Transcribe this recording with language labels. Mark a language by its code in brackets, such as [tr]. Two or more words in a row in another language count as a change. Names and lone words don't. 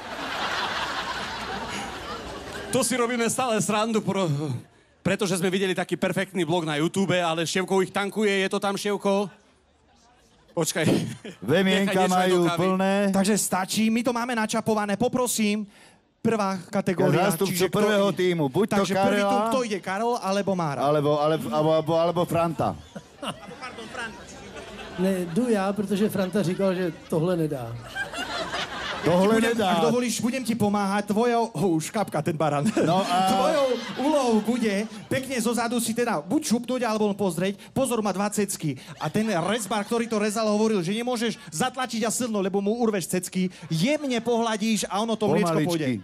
[sk] Tu si robíme stále srandu, pretože sme videli taký perfektný vlog na YouTube, ale Števko ich tankuje. Je to tam, Števko? Počkaj. Vemienka majú plné. Takže stačí, my to máme načapované. Poprosím, prvá kategória. Zástupcu prvého týmu. Buď to takže Karela. prvý tým, kto ide? Karol alebo Mára? Alebo Franta. [cs] Ne, jdu já, protože Franta říkal, že tohle nedá. Tohle nedá. [sk] Ak dovolíš, budem ti pomáhať. Tvojou... Už kapka ten baran. No Tvojou úlohou bude pekne zozadu si teda buď šupnúť, alebo pozrieť. Pozor, má 2 cecky. A ten rezbar, ktorý to rezal, hovoril, že nemôžeš zatlačiť a silno, lebo mu urveš cecky. Jemne pohľadíš a ono to mliečko pôjde.